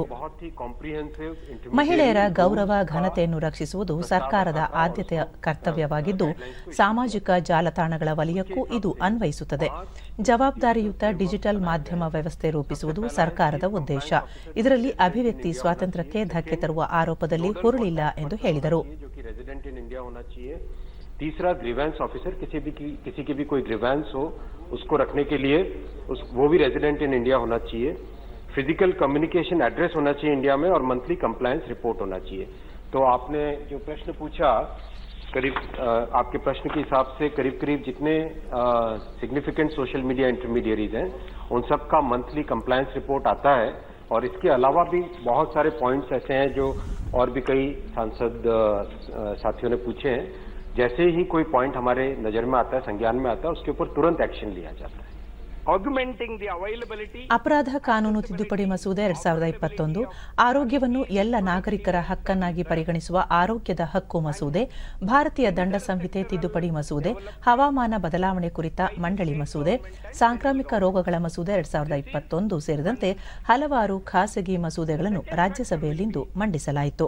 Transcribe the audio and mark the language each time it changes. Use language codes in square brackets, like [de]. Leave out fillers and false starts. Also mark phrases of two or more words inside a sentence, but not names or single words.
[kn] ಮಹಿಳೆಯರ ಗೌರವ ಘನತೆಯನ್ನು ರಕ್ಷಿಸುವುದು ಸರ್ಕಾರದ ಆದ್ಯತೆಯ ಕರ್ತವ್ಯವಾಗಿದ್ದು, ಸಾಮಾಜಿಕ ಜಾಲತಾಣಗಳ ವಲಯಕ್ಕೂ ಇದು ಅನ್ವಯಿಸುತ್ತದೆ. ಜವಾಬ್ದಾರಿಯುತ ಡಿಜಿಟಲ್ ಮಾಧ್ಯಮ ವ್ಯವಸ್ಥೆ ರೂಪಿಸುವುದು ಸರ್ಕಾರದ ಉದ್ದೇಶ. ಇದರಲ್ಲಿ ಅಭಿವ್ಯಕ್ತಿ ಸ್ವಾತಂತ್ರ್ಯಕ್ಕೆ ಧಕ್ಕೆ ತರುವ ಆರೋಪದಲ್ಲಿ ಹುರುಳಿಲ್ಲ ಎಂದು ಹೇಳಿದರು. [hi] तीसरा [en] grievance officer [hi] किसी की भी कोई ग्रीवेंस हो उसको रखने के लिए वो भी [en] resident in India [hi] होना चाहिए. [en] physical communication address [hi] होना चाहिए इंडिया में और [en] monthly compliance report [hi] होना चाहिए. तो आपने जो प्रश्न पूछा, करीब आपके प्रश्न के हिसाब से करीब जितने [en] significant social media intermediaries [hi] हैं उन सब का [en] monthly compliance report [hi] आता है. और इसके अलावा भी बहुत सारे पॉइंट्स ऐसे हैं जो और भी कई सांसद साथियों ने पूछे हैं, जैसे ही कोई पॉइंट हमारे नजर में आता है, संज्ञान में आता है, उसके ऊपर तुरंत एक्शन लिया जाता है. [en] Augmenting the availability. [kn] ಅಪರಾಧ ಕಾನೂನು ತಿದ್ದುಪಡಿ ಮಸೂದೆ 2021 ಆರೋಗ್ಯವನ್ನು ಎಲ್ಲ ನಾಗರಿಕರ ಹಕ್ಕನ್ನಾಗಿ ಪರಿಗಣಿಸುವ ಆರೋಗ್ಯದ ಹಕ್ಕು ಮಸೂದೆ, ಭಾರತೀಯ ದಂಡ ಸಂಹಿತೆ ತಿದ್ದುಪಡಿ ಮಸೂದೆ, ಹವಾಮಾನ ಬದಲಾವಣೆ ಕುರಿತ ಮಂಡಳಿ ಮಸೂದೆ, ಸಾಂಕ್ರಾಮಿಕ ರೋಗಗಳ ಮಸೂದೆ 2021 ಸೇರಿದಂತೆ ಹಲವಾರು ಖಾಸಗಿ ಮಸೂದೆಗಳನ್ನು ರಾಜ್ಯಸಭೆಯಲ್ಲಿಂದು ಮಂಡಿಸಲಾಯಿತು.